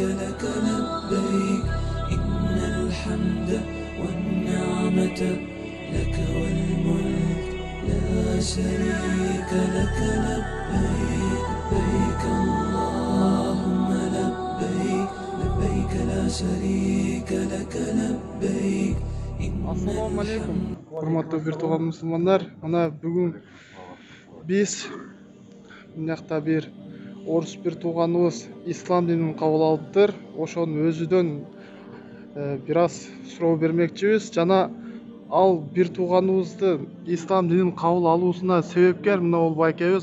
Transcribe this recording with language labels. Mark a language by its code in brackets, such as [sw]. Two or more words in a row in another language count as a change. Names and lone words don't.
[ar] لك لبيك إن الحمد والنعمة لك والملك لا شريك لك لبيك لبيك اللهم لبيك لبيك لا شريك لك لبيك السلام عليكم, [ky] урматтуу бир тууган мусулмандар. Мына бүгүн биз мынакта бир орус бир тууганыбыз ислам динин кабыл алыптыр. Ошонун өзүдөн бир аз суроо бермекчибиз. Жана ал бир тууганыбыздын ислам динин кабыл алуусуна себепкер мына бул байкебиз.